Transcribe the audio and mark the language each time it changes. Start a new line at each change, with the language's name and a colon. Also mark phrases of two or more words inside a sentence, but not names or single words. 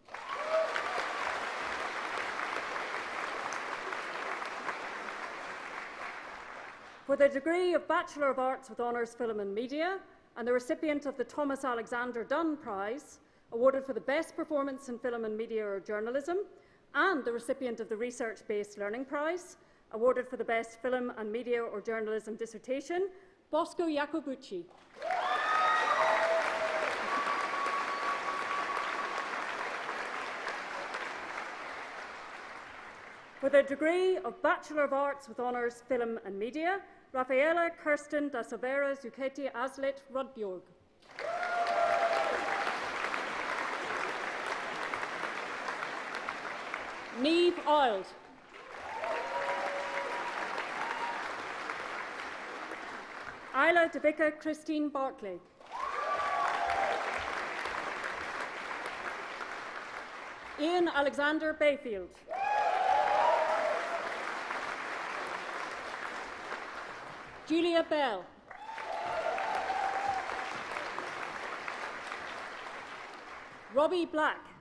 English: For the degree of Bachelor of Arts with Honours Film and Media, and the recipient of the Thomas Alexander Dunn Prize, awarded for the Best Performance in Film and Media or Journalism, and the recipient of the Research-Based Learning Prize, awarded for the Best Film and Media or Journalism Dissertation, Bosco Iacobucci. For the degree of Bachelor of Arts with Honours Film and Media, Rafaela Kirsten da Silveira Zucchetti Aslet Rudbjorg. Niamh Ild. Isla Devika Christine Barclay. Ian Alexander Bayfield. Julia Bell. Robbie Black.